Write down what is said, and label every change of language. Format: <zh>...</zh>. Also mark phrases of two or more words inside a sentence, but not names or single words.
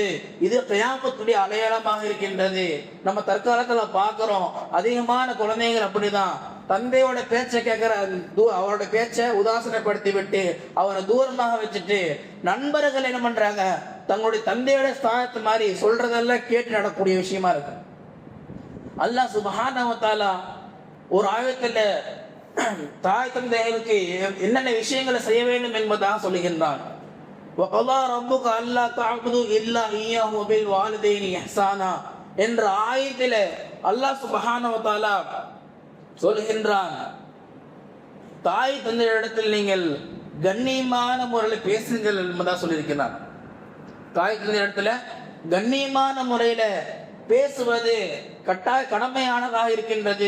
<ta>இது கியாமத்துடைய அடையாளமாக இருக்கின்றது. நம்ம தற்காலத்துல பாக்குறோம், அதிகமான குழந்தைகள் அப்படிதான் தந்தையோட பேச்சை கேட்கிற, அவரோட பேச்சை உதாசனப்படுத்தி விட்டு அவரை தூரமாக வச்சுட்டு நண்பர்கள் என்ன பண்றாங்க, தங்களுடைய தந்தையோட ஸ்தானத்து மாதிரி சொல்றதெல்லாம் கேட்டு நடக்கூடிய விஷயமா இருக்கு.</ta> <ar>الله سبحانه و تعالى</ar> <ta>ஒரு ஆயத்துல தாய் தந்தைகளுக்கு என்னென்ன விஷயங்களை செய்ய வேண்டும் என்பதாக சொல்லுகின்றான்.</ta> <ar>وَقَضَى رَبُّكَ أَلَّا تَعْبُدُوا إِلَّا إِيَّاهُ وَبِالْوَالِدَيْنِ إِحْسَانًا</ar> <ta>என்ற ஆயத்திலே</ta> <ar>الله سبحانه و تعالى</ar> <ta>சொல்கின்றான், தாய் தந்தையிடத்தில் நீங்கள் கண்ணியமான முறையில் பேசுங்கள் என்பதா சொல்லியிருக்கிறான். தாய் தந்தையிடத்துல கண்ணியமான முறையில பேசுவது கட்டாய கடமையானதாக இருக்கின்றது.</ta>